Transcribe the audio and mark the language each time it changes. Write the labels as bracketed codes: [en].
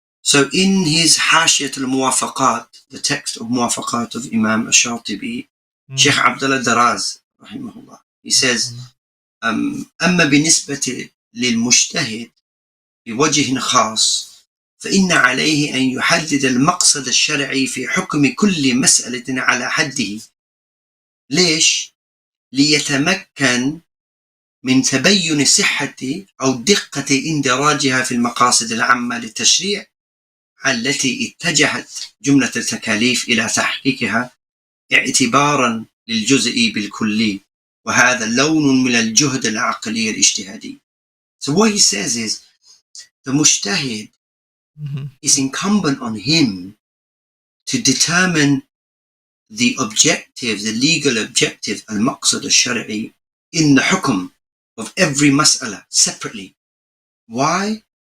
[en] So in his Hashiyat al-Muwafaqat, the text of Muwafaqat of Imam ash-Shatibi, Sheikh Abdullah Daraz, rahimahullah, he says, [ar] أما بالنسبة للمجتهد بوجه خاص فإن عليه أن يحدد المقصد الشرعي في حكم كل مسألة على حده. ليش؟ ليتمكن من تبين صحة أو دقة اندراجها في المقاصد العامة للتشريع التي اتجهت جملة التكاليف إلى تحقيقها اعتبارا للجزء بالكلي، وهذا لون من الجهد العقلي الاجتهادي. [en] So what he says is, the mujtahid is incumbent on him to determine the objective, the legal objective, al-maqsad al-shari'i, in the hukm of every mas'ala separately. Why?